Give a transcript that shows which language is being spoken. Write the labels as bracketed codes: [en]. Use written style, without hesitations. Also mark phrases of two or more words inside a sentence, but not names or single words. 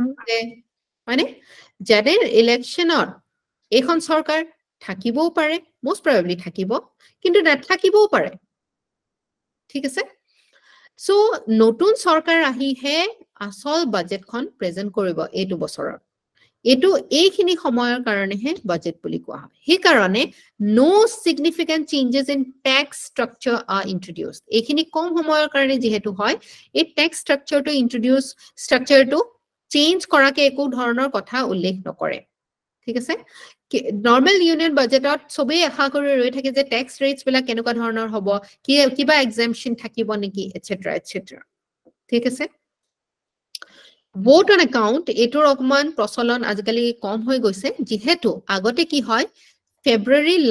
[as] মানে জেনাৰেল ইলেকশ্যনত এখন চৰকাৰ থাকিবও পাৰে [en] most probably [as] থাকিব কিন্তু নাথাকিবও পাৰে ঠিক আছে সো নতুন চৰকাৰ আহিহে আসল বাজেটখন প্ৰেজেন্ট কৰিব এইটো বছৰৰ এটো এইখিনি সময়ৰ কাৰণেহে বাজেট বুলি কোৱা হয় সেই কাৰণে [en] no significant changes in tax structure are introduced [as] এইখিনি কম সময়ৰ কাৰণে যেহেতু হয় এই [en] tax structure to introduce structure to change [as] কৰাকে একো ধৰণৰ কথা উল্লেখ নকৰে ঠিক আছে [en] normal union budget [as] সবেই আশা কৰি ৰৈ থাকে যে [en] tax rates [as] বিলাক কেনেকুৱা ধৰণৰ হ'ব কিবা এক্সাম্পশন থাকিব নেকি [en] etcetera etcetera [as] ঠিক আছে [en] vote on account [as] এটোৰ অকমান প্ৰচলন আজিকালি কম হৈ গৈছে যেহেতু আগতে কি হয় ফেব্ৰুৱাৰী